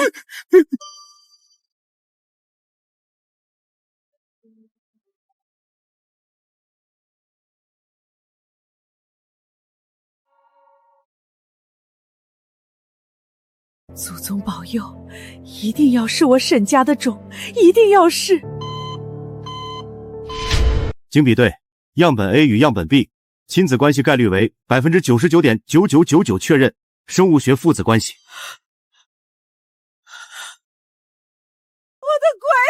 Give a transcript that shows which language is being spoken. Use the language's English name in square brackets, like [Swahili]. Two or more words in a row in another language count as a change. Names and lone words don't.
[Chinese] 祖宗保佑，一定要是我沈家的種，一定要是。經比對，樣本 A 與樣本 B 親子關係概率為 99.9999%， 確認生物學父子關係。我的乖